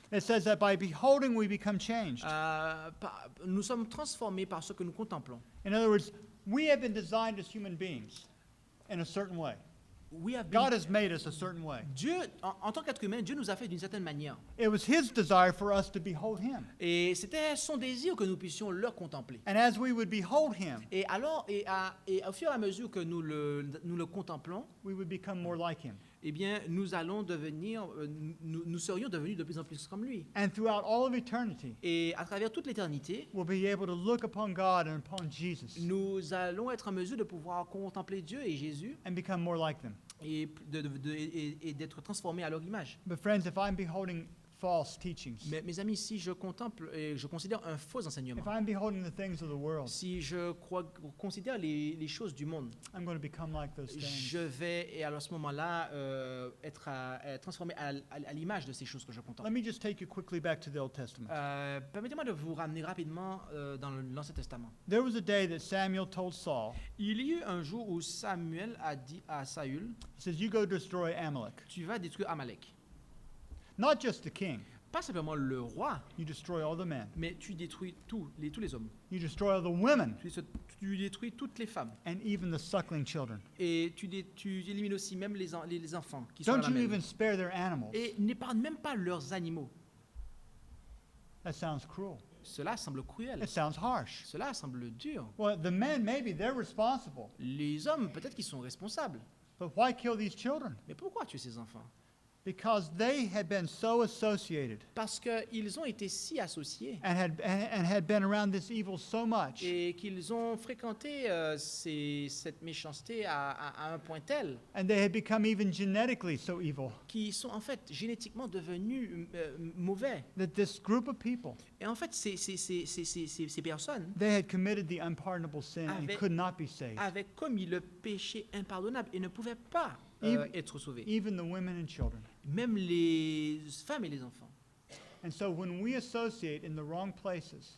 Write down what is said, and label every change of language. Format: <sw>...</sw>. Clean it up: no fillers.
<en>It says that by beholding, we become changed.</en> <fr>Nous sommes transformés par ce que nous contemplons.</fr> <en>In other words, we have been designed as human beings in a certain way. We have God been- has made us a certain way.</en> <fr>Dieu, en tant qu'être humain, Dieu nous a fait d'une certaine manière.</fr> <en>It was His desire for us to behold Him.</en> <fr>Et c'était son désir que nous puissions le contempler.</fr> <en>And as we would behold Him,</en> <fr>Et alors, et au fur et à mesure que nous le contemplons,</fr> <en>we would become more like Him.</en> <fr>eh bien, nous allons devenir, nous serions devenus de plus en plus comme lui.</fr> <en>And throughout all of eternity,</en> <fr>Et à travers toute l'éternité,</fr> <en>we'll be able to look upon God and upon Jesus</en> <fr>nous allons être en mesure de pouvoir contempler Dieu et Jésus</fr> <en>and become more like them.</en> <fr>et d'être transformés à leur image.</fr> <en>But friends, if I'm beholding false teachings,</en> <fr>Mais mes amis, si je contemple et je considère un faux enseignement,</fr> <en>if I'm beholding the things of the world,</en> <fr>si je considère les choses du monde,</fr> <en>I'm going to become like those things.</en> <fr>je vais, et alors à ce moment-là, être transformé à l'image de ces choses que je</fr> <en>Let</en> <fr>contemple.</fr> <en>me just take you quickly back to the Old Testament.</en> <fr>Permettez-moi de vous ramener rapidement dans l'Ancien Testament.</fr> <en>There was a day that Samuel told Saul,</en> <fr>Il y eut un jour où Samuel a dit à Saül,</fr> <en>he says, you go destroy Amalek.</en> <fr>tu vas détruire Amalek.</fr> <en>Not just the king,</en> <fr>Pas simplement le roi,</fr> <en>you destroy all the men.</en> <fr>mais tu détruis tous les hommes.</fr> <en>You destroy all the women</en> <fr>Tu détruis toutes les femmes.</fr> <en>and even the suckling children.</en> <fr>Et tu élimines aussi même les enfants qui sont à</fr> <en>Don't</en> <fr>la</fr> <en>you</en> <fr>même.</fr> <en>even spare their animals.</en> <fr>Et n'épargne même pas leurs animaux.</fr> <en>That sounds cruel.</en> <fr>Cela semble cruel.</fr> <en>It sounds harsh.</en> <fr>Cela semble dur.</fr> <en>Well, the men, maybe they're responsible.</en> <fr>Les hommes, peut-être qu'ils sont responsables.</fr> <en>But why kill these children?</en> <fr>Mais pourquoi tuer ces enfants?</fr> <en>Because they had been so associated</en> <fr>Parce qu'ils ont été si associés</fr> <en>and had been around this evil so much</en> <fr>et qu'ils ont fréquenté cette méchanceté à un point tel</fr> <en>and they had become even genetically so evil</en> <fr>qu'ils sont en fait génétiquement devenus mauvais.</fr> <en>that this group of people,</en> <fr>Et en fait, ces personnes</fr> <en>they had committed the unpardonable sin and</en> <fr>Avec-</fr> <en>could not be saved.</en> <fr>avaient commis le péché impardonnable et ne pouvaient pas être sauvés.</fr> <en>Even the women and children.</en> <fr>Même les femmes et les enfants.</fr> <en>And so when we associate in the wrong places,</en>